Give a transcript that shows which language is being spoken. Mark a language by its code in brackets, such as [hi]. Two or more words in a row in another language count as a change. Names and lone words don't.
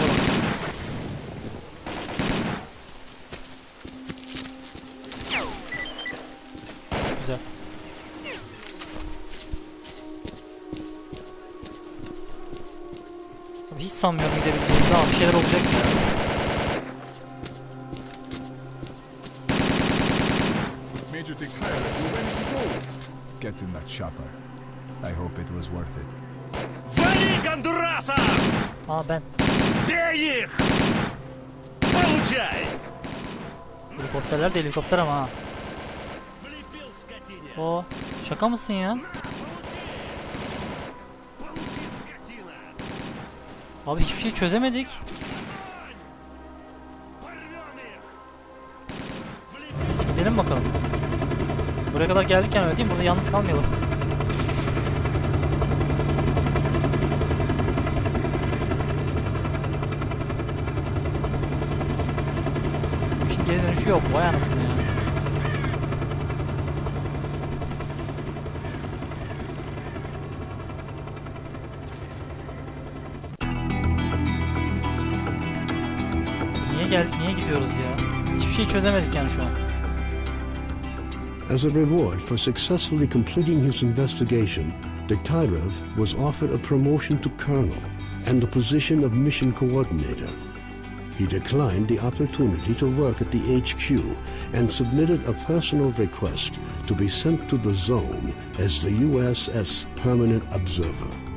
[tr] Güzel. Hiç sanmıyorum gidebileceğimizi ama bir şeyler olacak ya. [en] Major declares we're ready to go. Get in that chopper. I hope it was worth it. [ru] Вали, Гондураса! [tr] Aa ben. [ru] Бей их! Получай! [tr] Helikopterler de helikopter ama ha. [ru] Влепил скотине! [tr] O şaka mısın ya? [ru] Получи, скотина! [tr] Abi hiçbir şey çözemedik. [ru] Порвем их! [tr] Neyse gidelim bakalım. Buraya kadar geldik yani öyle değil mi? Burada yalnız kalmayalım. Bu işin geri dönüşü yok. Vay anasını ya. Niye geldik? Niye gidiyoruz ya? Hiçbir şey çözemedik yani şu an. [en] As a reward for successfully completing his investigation, Degtyarev was offered a promotion to colonel and the position of mission coordinator. He declined the opportunity to work at the HQ and submitted a personal request to be sent to the zone as the USS Permanent Observer.